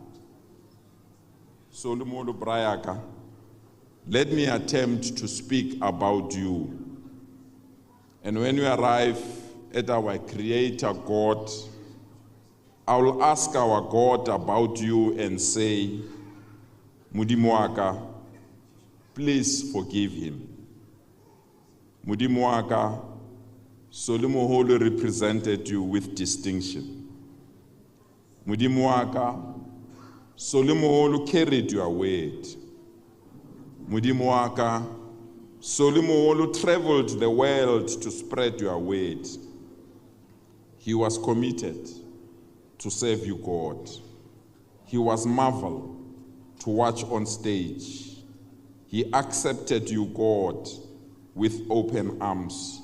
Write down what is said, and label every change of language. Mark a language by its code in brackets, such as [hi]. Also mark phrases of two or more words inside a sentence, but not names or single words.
[en] Solomolo Brayaka, let me attempt to speak about you. And when you arrive at our Creator God, I will ask our God about you and say, [tn] "Modimo wa ka, [en] Please forgive him. [tn] Modimo wa ka, [en] Moholo represented you with distinction. [tn] Modimo wa ka, [en] Moholo carried your weight. [tn] Modimo wa ka, [en] Moholo traveled the world to spread your weight. He was committed to serve you, God. He was marvel to watch on stage. He accepted you, God, with open arms.